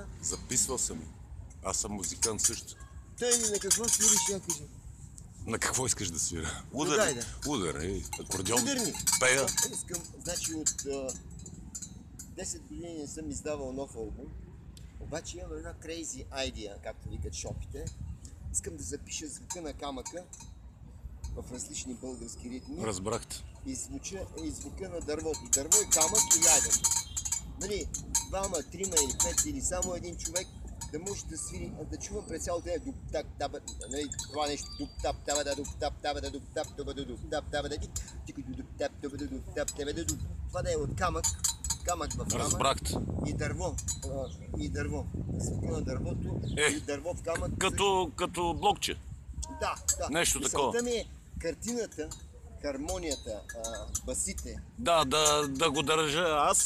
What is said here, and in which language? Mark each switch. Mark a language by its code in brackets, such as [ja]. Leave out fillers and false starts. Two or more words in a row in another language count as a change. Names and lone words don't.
[bg] Записвал съм я. Аз съм музикант също. Той на какво свириш, я кажи? На какво искаш да свира? дай Удар. да. Удар, акордеон. Ударни. Пея. Искам, значи от 10 години не съм издавал нов албум. Обаче имам една [en] crazy idea, [bg] както викат шопите. Искам да запиша звука на камъка в различни български ритми. Разбрахте. И звука на дървото. Дърво и камък и яден. Нали, двама, трима или пет или само един човек да може да свири, да чува през цялото ден дуп-тап, таба, нали, това нещо дуп-тап, таба да дуп-тап, таба да дуп-тап, таба да дуп-тап, таба да дуп-тап, таба да дуп-тап, таба да дуп. Това да е от камък в камък Разбрахте. и дърво. Звука на дървото и дърво в камък. Като блокче. Да. Нещо такова. Мисълта ми е картината, хармонията, басите. Да го държа аз